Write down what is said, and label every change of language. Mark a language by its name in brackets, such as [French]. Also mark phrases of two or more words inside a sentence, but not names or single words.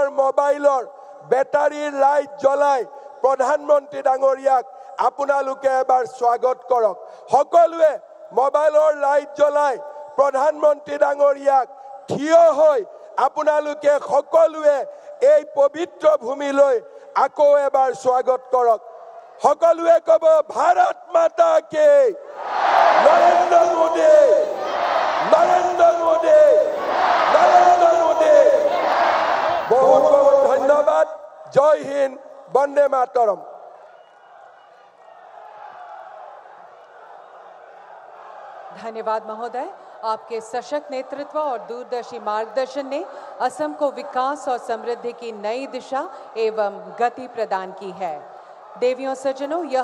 [Assamese] মোবাইলৰ বেটাৰীৰ লাইট জ্বলাই প্ৰধানমন্ত্ৰী ডাঙৰীয়াক আপোনালোকে এবাৰ স্বাগত কৰক সকলোৱে মোবাইলৰ লাইট জ্বলাই প্ৰধানমন্ত্ৰী ডাঙৰীয়াক থিয় হৈ আপোনালোকে সকলোৱে এই পবিত্ৰ ভূমিলৈ আকৌ এবাৰ স্বাগত কৰক সকলোৱে ক'ব ভাৰত মাতা কি নৰেন্দ্ৰ মোদী নৰেন্দ্ৰ মোদী নৰেন্দ্ৰ মোদী বহুত বহুত ধন্যবাদ জয় হিন্দ বন্দে মাতৰম [Hindi] धन्यवाद महोदय आपके सशक्त नेतृत्व और दूरदर्शी मार्गदर्शन ने असम को विकास और समृद्धि की नई दिशा एवं गति प्रदान की है देवियों सज्जनों यह